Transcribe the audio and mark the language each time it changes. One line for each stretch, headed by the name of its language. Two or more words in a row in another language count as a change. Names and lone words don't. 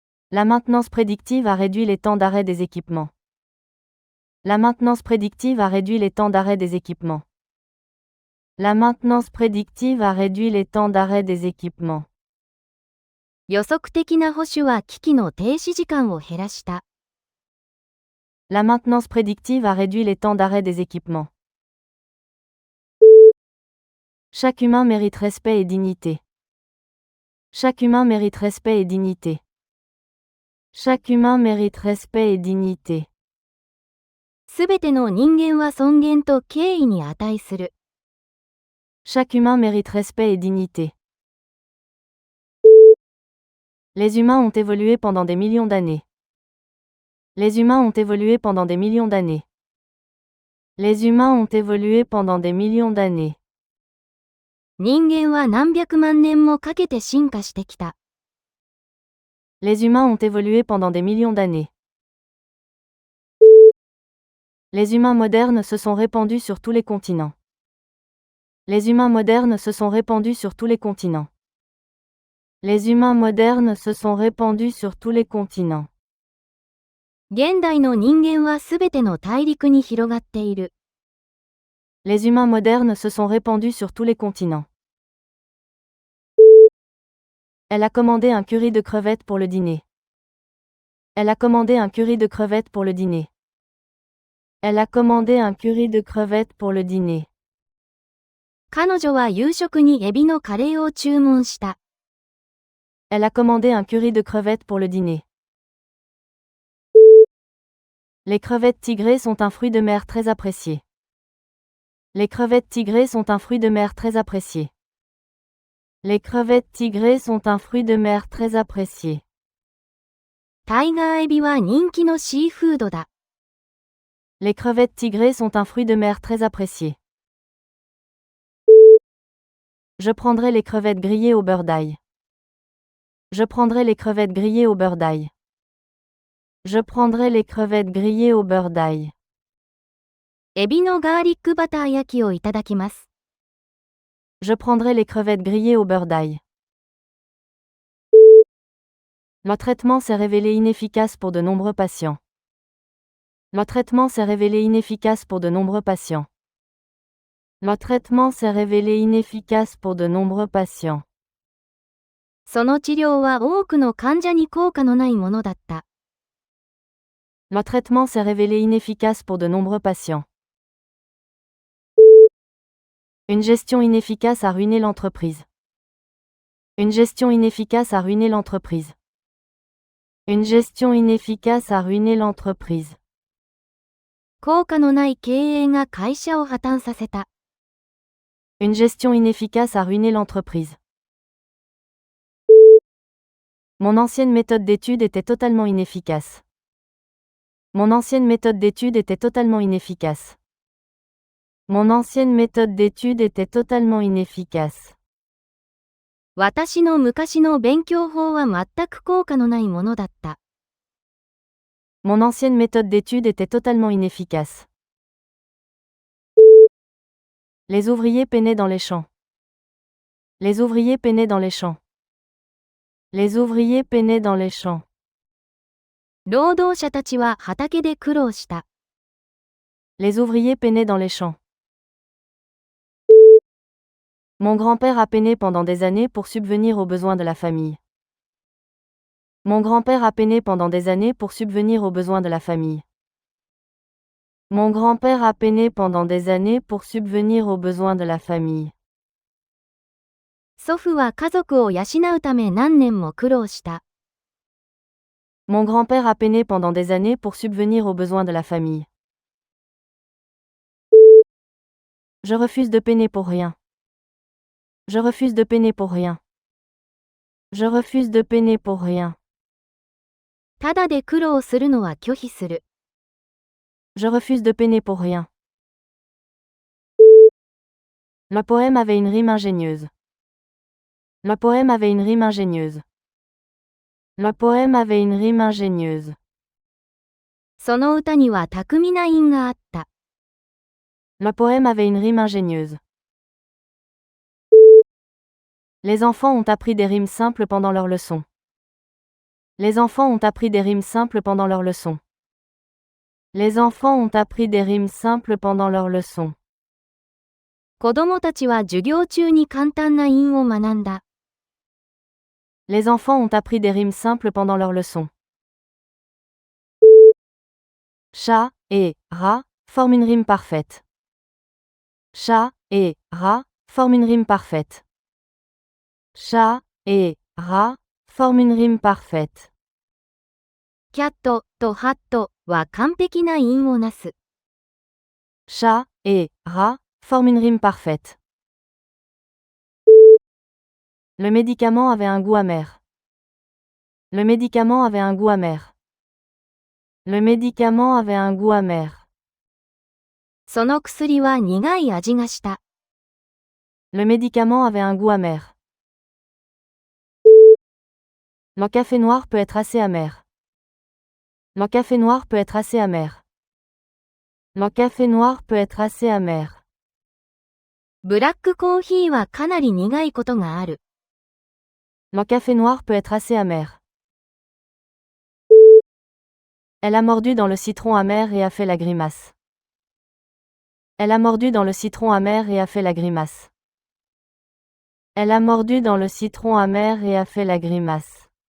French: La maintenance prédictive a réduit les temps d'arrêt des équipements. La maintenance prédictive a réduit les temps d'arrêt des équipements. La maintenance prédictive a réduit les temps d'arrêt des équipements.
Japanese: 予測的な保守は機器の停止時間を減らした。
French: La maintenance prédictive a réduit les temps d'arrêt des équipements. Chaque humain mérite respect et dignité. Chaque humain mérite respect et dignité. Chaque humain mérite respect et dignité.
Japanese: すべての人間は尊厳と敬意に値する。
French: Chaque humain mérite respect et dignité. Les humains ont évolué pendant des millions d'années. Les humains ont évolué pendant des millions d'années. Les humains ont évolué pendant des millions d'années.
Japanese: 人間は何百万年もかけて進化してきた。
French: Les humains ont évolué pendant des millions d'années. Les humains modernes se sont répandus sur tous les continents. Les humains modernes se sont répandus sur tous les continents. Les humains modernes se sont répandus sur tous les continents.
Japanese: 現代の人間はすべての大陸に広がっている。
French: Les humains modernes se sont répandus sur tous les continents. Elle a commandé un curry de crevettes pour le dîner. Elle a commandé un curry de crevettes pour le dîner. Elle a commandé un curry de crevettes pour le dîner.
Japanese: 彼女は夕食にエビのカレーを注文した。
French: Elle a commandé un curry de crevettes pour le dîner. Les crevettes tigrées sont un fruit de mer très apprécié. Les crevettes tigrées sont un fruit de mer très apprécié. Les crevettes tigrées sont un fruit de mer très apprécié.
Japanese: タイガーエビは人気のシーフードだ。
French: Les crevettes tigrées sont un fruit de mer très apprécié. Je prendrai les crevettes grillées au beurre d'ail. Je prendrai les crevettes grillées au beurre d'ail. Je prendrai les crevettes grillées au beurre d'ail.
Japanese: エビのガーリックバター焼きをいただきます。
French: Je prendrai les crevettes grillées au beurre d'ail. Le traitement s'est révélé inefficace pour de nombreux patients. Le traitement s'est révélé inefficace pour de nombreux patients. Le traitement s'est révélé inefficace pour de nombreux patients.
Japanese: その治療は多くの患者に効果のないものだった。
French: Le traitement s'est révélé inefficace pour de nombreux patients. Une gestion inefficace a ruiné l'entreprise. Une gestion inefficace a ruiné l'entreprise. Une gestion inefficace a ruiné l'entreprise.
Japanese: 効果のない経営が会社を破綻させた。
French: Une gestion inefficace a ruiné l'entreprise. Mon ancienne méthode d'étude était totalement inefficace. Mon ancienne méthode d'étude était totalement inefficace. Mon ancienne méthode d'étude était totalement inefficace.
Japanese: 私の昔の勉強法は全く効果のないものだった。
French: Mon ancienne méthode d'étude était totalement inefficace. Les ouvriers peinaient dans les champs. Les ouvriers peinaient dans les champs. Les ouvriers peinaient dans les champs.
Japanese: 労働者たちは畑で苦労した。
French: Les ouvriers peinaient dans les champs. Mon grand-père a peiné pendant des années pour subvenir aux besoins de la famille. Mon grand-père a peiné pendant des années pour subvenir aux besoins de la famille. Mon grand-père a peiné pendant des années pour subvenir aux besoins de la famille.
Japanese: 祖父は家族を養うため何年も苦労した。
French: Mon grand-père a peiné pendant des années pour subvenir aux besoins de la famille. Je refuse de peiner pour rien. Je refuse de peiner pour rien. Je refuse de peiner pour rien.
Japanese: ただで苦労するのは拒否する。
French: Je refuse de peiner pour rien. Le poème avait une rime ingénieuse. Le poème avait une rime ingénieuse. Le poème avait une rime ingénieuse.
Japanese: その歌には巧みな韻があった。
French: Le poème avait une rime ingénieuse. Les enfants ont appris des rimes simples pendant leur leçon. Les enfants ont appris des rimes simples pendant leur leçon. Les enfants ont appris des rimes simples pendant leur leçon.
Japanese: 子供たちは授業中に簡単な韻を学んだ。
French: Les enfants ont appris des rimes simples pendant leur leçon. Chat et rat forment une rime parfaite. Chat et rat forment une rime parfaite. Chat et rat forment une rime parfaite.
Japanese: キャットとハットは完璧な韻をなす。
French: Chat et rat forment une rime parfaite. Le médicament avait un goût amer. Le médicament avait un goût amer. Le médicament avait un goût amer.
Japanese: その薬は苦い味がした。
French: Le médicament avait un goût amer. Le café noir peut être assez amer. Le café noir peut être assez amer. Le café noir peut être assez amer.
Japanese: ブラックコーヒーはかなり苦いことがある。
French: Le café noir peut être assez amer. Elle a mordu dans le citron amer et a fait la grimace. Elle a mordu dans le citron amer et a fait la grimace. Elle a mordu dans le citron amer et a fait la grimace.